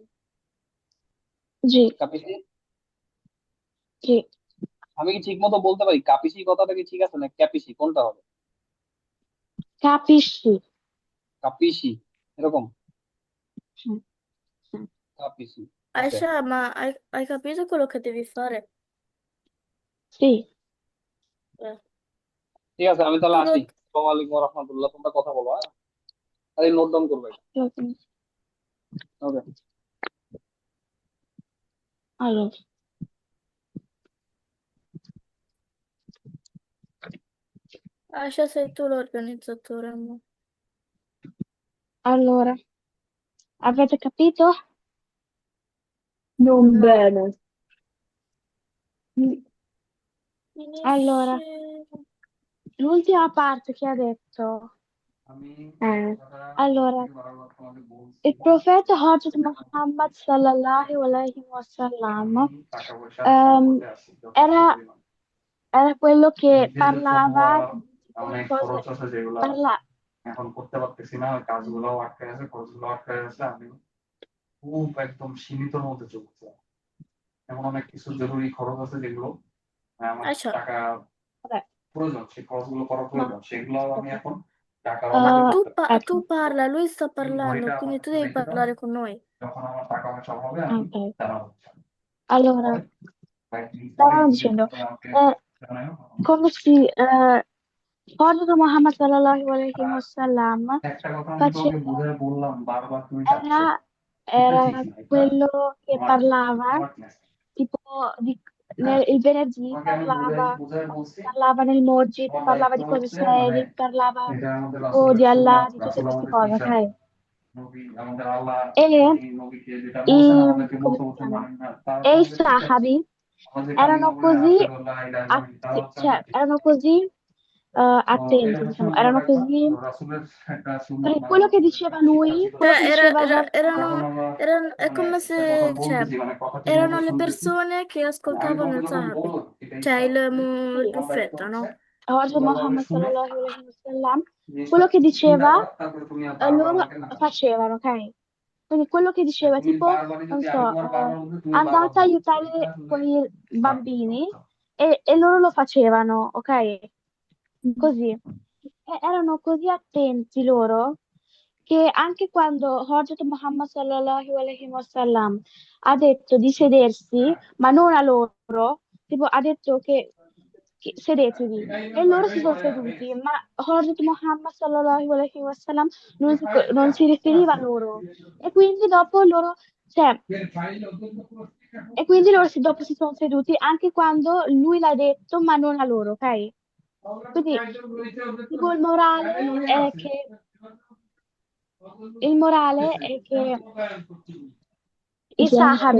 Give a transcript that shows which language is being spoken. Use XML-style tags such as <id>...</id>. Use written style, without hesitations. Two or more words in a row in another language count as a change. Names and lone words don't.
<bn>জি, কাপিসি? জি। আমি কি ঠিক মতো বলতে পারি কাপিসি কথাটা কি ঠিক আছে না ক্যাপিসি, কোনটা হবে?</bn> <it>Capisci?</it> <bn>কাপিসি, এরকম?</bn> <it>Sì, sì.</it> <bn>কাপিসি। ওকে,</bn> <it>Aisha, ma hai capito quello che devi fare? Sì, Eh,</it> <bn>ঠিক আছে, আমি তাহলে</bn> <it>tu</it> <bn>আসি।</bn> <it>lo...</it> <ar>السلام عليكم ورحمة الله,</ar> <bn>তোমরা কথা বলো, হ্যাঁ। তাহলে</bn> <en>note down</en> <bn>করবে এটা।</bn> <it>lo-</it> <bn>ওকে।</bn> <it>allora, Aisha, sei tu l'organizzatore, amore. allora, avete capito? Non No. bene. Allora, Finisci... l'ultima parte che ha detto.</it> <bn>আমি এই</bn> <it>Eh,</it> <bn>কথাটা সব</bn> <it>Allora,</it> <bn>থেকে বারবার তোমাকে বলছি।</bn> <it>il profeta Hazrat Muhammad</it> <ar>صلى الله عليه وسلم</ar> <bn>আমি টাকা পয়সার সংকটে আছি যথেষ্ট</bn> <it>era,</it> <bn>পরিমাণ।</bn> <it>era quello che</it> <bn>নিজের জন্য</bn> <it>parlava di</it> <bn>অনেক</bn> <it>qualcosa,</it> <bn>খরচ আছে যেগুলা</bn> <it>parla,</it> <bn>এখন করতে পারতেছি না, ওই কাজগুলো আটকে আছে, খরচগুলো আটকে আছে। আমি খুব একদম সীমিতর মধ্যে চলছে। এমন অনেক কিছু জরুরি খরচ আছে যেগুলো আমার</bn> <it>Aisha,</it> <bn>টাকা</bn> <it>vabbè,</it> <bn>প্রয়োজন, সেই খরচগুলো করা</bn> <it>ma</it> <bn>প্রয়োজন, সেগুলো আমি</bn> <it>ok.</it> <bn>এখন টাকার</bn> <it>ma</it> <bn>অভাবে</bn> <it>Eh,</it> <bn>করতে পারছি না।</bn> <it>tu ecco, parla, lui sta</it> <bn>এই</bn> <it>parlando,</it> <bn>ঘড়িটা আমার</bn> <it>quindi tu</it> <bn>কাছে</bn> <it>devi</it> <bn>রেখে দাও,</bn> <it>parlare con noi.</it> <bn>যখন আমার টাকা পয়সা হবে আমি</bn> <it>ok.</it> <bn>জানাবো।</bn> <it>Allora,</it> <bn>পরে কয়েকদিন পরে</bn> <it>stavamo</it> <bn>যদি</bn> <it>dicendo,</it> <bn>তোমরা আমাকে</bn> <it>eh,</it> <bn>জানাও।</bn> <it>quando si, Proprio Muhammad</it> <ar>صلى الله عليه</ar> <bn>আর</bn> <it>wasallam</it> <bn>একটা কথা আমি তোমাকে</bn> <it>faceva,</it> <bn>বুঝায় বললাম, বারবার তুমি যাচ্ছ,</bn> <it>era,</it> <bn>এটা</bn> <it>era</it> <bn>ঠিক না, এটা</bn> <it>quello che</it> <bn>তোমার</bn> <it>parlava,</it> <bn>স্মার্টনেস।</bn> <it>tipo,</it> <bn>হ্যাঁ,</bn> <it>il venerdì</it> <bn>তোমাকে আমি বুঝায় বলছি</bn> <it>parlava nel Mojid,</it> <bn>তোমার</bn> <it>parlava</it> <bn>দায়িত্ব</bn> <it>di cose</it> <bn>হচ্ছে মানে</bn> <it>serie, parlava</it> <bn>এটা আমাদের</bn> <it>tipo</it> <bn>রাসূলের</bn> <it>di Allah,</it> <bn>সুন্নাত,</bn> <it>di tutte</it> <bn>রাসূল</bn> <it>queste</it> <bn>আমাদের</bn> <it>cose,</it> <bn>টিচার,</bn> <it>ok?</it> <bn>নবী আমাদের আল্লাহ,</bn> <it>E</it> <bn>তিনি নবীকে যেটা বলছেন আমাদেরকে</bn> <it>come</it> <bn>বলতে</bn> <it>si</it> <bn>বলছেন,</bn> <it>chiama?</it> <bn>মানেন না, তারা</bn> <it>E</it> <bn>তো</bn> <it>i</it> <bn>আমাদের টিচার।</bn> <it>Sahabi</it> <bn>আমরা যে কালিমা</bn> <it>erano</it> <bn>বলি না</bn> <it>così,</it> <ar>أشهد أن لا إله إلا الله,</ar> <bn>তারা হচ্ছে আমাদের টিচার।</bn> <it>erano così</it> <bn>তো এটা</bn> <it>attenti, diciamo,</it> <bn>সবসময় মনে</bn> <it>erano</it> <bn>রাখবা,</bn> <it>così,</it> <bn>তো রাসূলের একটা সুন্নাত</bn> <it>perché</it> <bn>মানা,</bn> <it>quello che</it> <bn>রাসূলের একটা</bn> <it>diceva</it> <bn>শিক্ষা</bn> <it>lui,</it> <bn>ছিল।</bn> <it>quello che Cioè, diceva</it> <bn>যখন আমরা</bn> <it>è</it> <bn>মানে</bn> <it>come</it> <bn>একটা কথা</bn> <it>se, cioè,</it> <bn>বলতেছি, মানে কথা ঠিক মতো</bn> <it>erano le</it> <bn>শুনতেছি,</bn> <it>persone che</it> <bn>আমি</bn> <it>ascoltavano</it> <bn>তোমাকে</bn> <it>il</it> <bn>যখন</bn> <it>Sahabi,</it> <bn>বলবো এটাই</bn> <it>cioè</it> <bn>সাহায্য,</bn> <it>il sì,</it> <bn>তোমার দায়িত্ব</bn> <it>profeta,</it> <bn>হচ্ছে</bn> <it>no? Oggi</it> <bn>সুন্দরভাবে</bn> <it>Muhammad</it> <bn>শুনে</bn> <ar>صلى الله عليه وسلم,</ar> <bn>জিনিসটা</bn> <it>quello che</it> <bn>চিন্তা</bn> <it>diceva,</it> <bn>করা, তারপরে তুমি আর বারবার</bn> <it>loro</it> <bn>আমাকে না জানাবে।</bn> <it>facevano, ok? Quindi quello che diceva,</it> <bn>তুমি</bn> <it>tipo,</it> <bn>বারবারই</bn> <it>non</it> <bn>যদি</bn> <it>so,</it> <bn>আমি তোমার বারবার বলতে তুমি বারবার</bn> <it>andate a</it> <bn>বলবে,</bn> <it>aiutare</it> <bn>এটা আসলে</bn> <it>con i</it> <bn>স্মার্ট না,</bn> <it>bambini</it> <bn>বুঝছো?</bn> <it>e loro lo facevano, ok? Così. E erano così attenti loro che anche quando Hazrat Muhammad</it> <ar>صلى الله عليه وسلم</ar> <it>ha detto di sedersi,</it> <bn>হ্যাঁ,</bn> <it>ma non a loro, tipo ha detto che sedetevi e loro si sono seduti, ma Hazrat Muhammad</it> <ar>صلى الله عليه وسلم</ar> <it>non si riferiva a loro e quindi dopo loro, cioè, e quindi loro dopo si sono seduti anche quando lui l'ha detto, ma non a loro, ok? Quindi tipo il morale è che i sahabi</it>